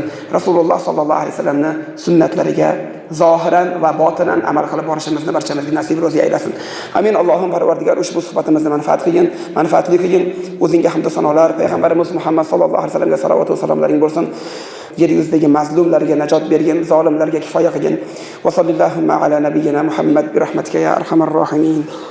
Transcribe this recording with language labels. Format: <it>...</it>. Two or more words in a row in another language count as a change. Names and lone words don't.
<uz>Rasululloh</uz> <ar>صلى الله عليه وسلم</ar> <uz>sunnatlariga zohiran va botinan amal qilib borishimizni barchamizga nasib ro'zi aylasin. Amin. Allohim Parvardigor ushbu suhbatimizni manfaatli qilgin. O'zingga hamd va sanolar, payg'ambarimiz Muhammad</uz> <ar>صلى الله عليه وسلم</ar> <uz>salovat va salomlaring bo'lsin. Yer yuzidagi mazlumlarga najot bergin, zolimlarga kifoya qilgin.</uz> <ar>وصلى الله على نبينا محمد برحمتك يا أرحم الراحمين.</ar>